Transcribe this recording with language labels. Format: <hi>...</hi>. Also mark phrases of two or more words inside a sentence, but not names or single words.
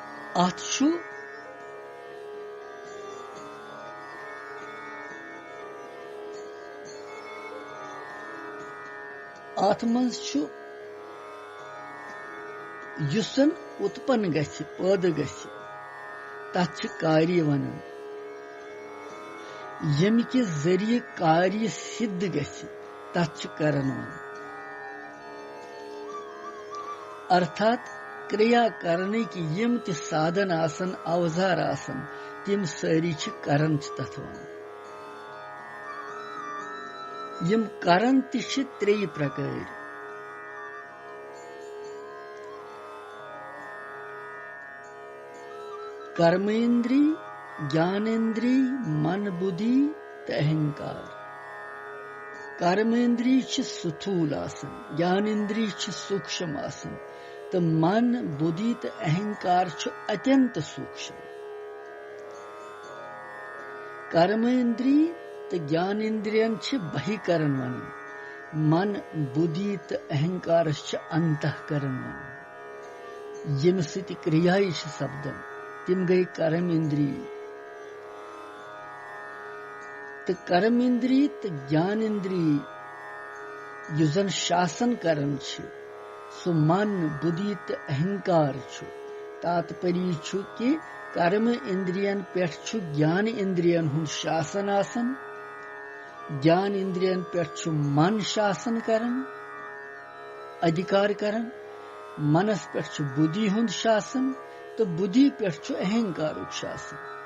<ks>अत मज युसन उत्पन्न गछि पैदा गछि तथ कार्य वनन यम के जरिए कार्य सिद्ध गछि तथ करन वनन</ks> <hi>अर्थात क्रिया करने की</hi> <ks>यम ते साधन आसन औजार आसन तिम सारी करन तथ वनन यम करन ति त्रेय प्रकार कर्मेंद्री ज्ञानेंद्री मन बुद्धि ते अहंकार कर्मेंद्री स्थूल आसन ज्ञानेंद्री सूक्ष्म आसन तो मन बुद्धि ते अहंकार अत्यंत सूक्ष्म कर्मेंद्री तो ज्ञानेंद्रियन बहिकरण वन मन बुद्धि तो अहंकार अंतःकरण वन यम सति क्रिया सपदन तिम गई कर्म इंद्रिय तो कर्म इंद्रिय तो ज्ञान इंद्रिय युजन शासन करन सु मन बुद्धि तो अहंकार तात्पर्य कि कर्म इंद्रियन पे ज्ञान इंद्रियन हुंद शासन आसन ज्ञान इंद्रियन पे मन शासन करन अधिकार करन मनस पे बुद्धि हुंद शासन तो बुद्धि पे अहंकार शासन</ks>